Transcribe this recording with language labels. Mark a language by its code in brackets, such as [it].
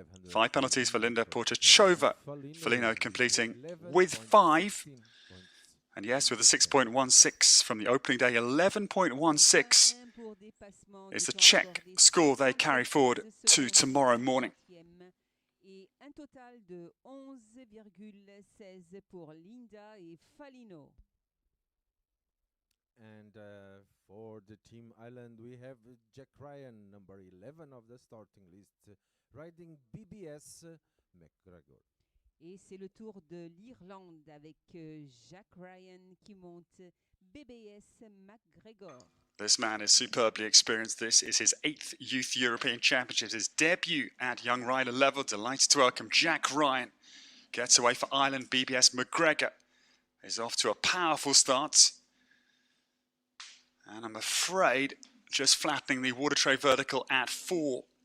[en] 5 penalties for Linda Portochova. Felino completing with 5. And yes, with a 6.16 from the opening day, 11.16 is the Czech score they carry forward to tomorrow morning. [fr] Un total de 11,16 pour Linda et Felino. [en] And for the Team Island, we have Jack Ryan, number 11 of the starting list, riding BBS McGregor. [fr] Et c'est le tour de l'Irlande avec Jack Ryan qui monte BBS McGregor. [en] This man is superbly experienced. This is his 8th Youth European Championships, his debut at young rider level. Delighted to welcome Jack Ryan. Gets away for Ireland. BBS McGregor is off to a powerful start. And I'm afraid just flattening the water tray vertical at 4.